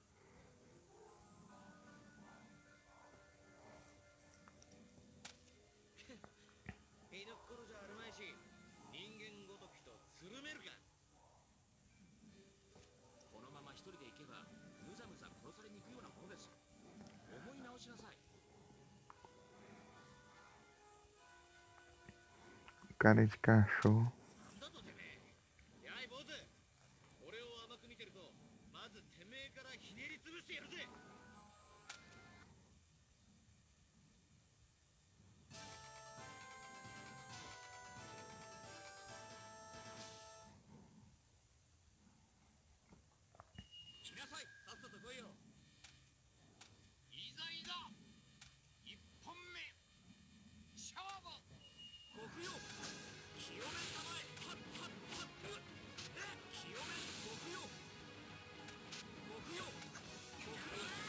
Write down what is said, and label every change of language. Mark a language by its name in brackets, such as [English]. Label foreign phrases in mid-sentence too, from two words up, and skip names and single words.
[Japanese] 犬っころじゃあるまいし、人間ごときとつるめるか。このまま一人で行けばむざむざ殺されに行くようなものです。思い直しなさい。 [Portuguese] Cara de cachorro. [Japanese] だとてめえ。やい坊主、俺を甘く見てるとまずてめえからひねりつぶしてやるぜ。来なさい、さっさと来いよ。いざいざ一本目勝負。国よ、清めたまえ。はっはっはっふっ。清め国よ。国よ。国よ。